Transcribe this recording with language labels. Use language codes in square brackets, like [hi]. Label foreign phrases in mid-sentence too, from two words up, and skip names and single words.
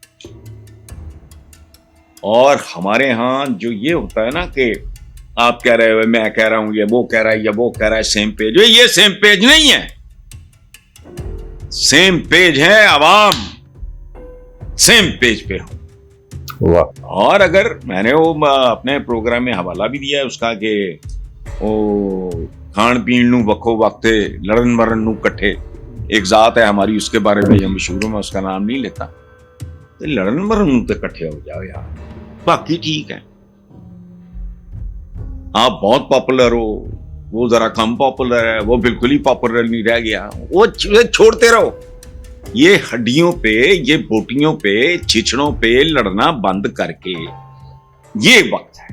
[ur] اور ہمارے ہاں جو یہ ہوتا ہے نا کہ آپ کہہ رہے ہو، میں کہہ رہا ہوں، یہ وہ کہہ رہا ہے، یا وہ کہہ رہا ہے، [en] same page. [ur] یہ [en] same page [ur] نہیں ہے، [en] same page [ur] ہے عوام، [en] same page [ur] پہ ہوں. اور اگر میں نے وہ اپنے پروگرام میں حوالہ بھی دیا ہے اس کا کہ وہ [pa] کھان پین نو وکھو وقت لڑن مرن نو کٹھے، [ur] ایک ذات ہے ہماری، اس کے بارے میں یہ مشہور، میں اس کا نام نہیں لیتا. [pa] لڑن مرن نو تے کٹھے ہو جاؤ یار، [ur] باقی ٹھیک ہے. آپ بہت پاپولر ہو، وہ ذرا کم پاپولر ہے، وہ بالکل ہی پاپولر نہیں رہ گیا، وہ چھوڑتے رہو. یہ ہڈیوں پہ، یہ بوٹیوں پہ، چھچڑوں پہ لڑنا بند کر کے یہ وقت ہے.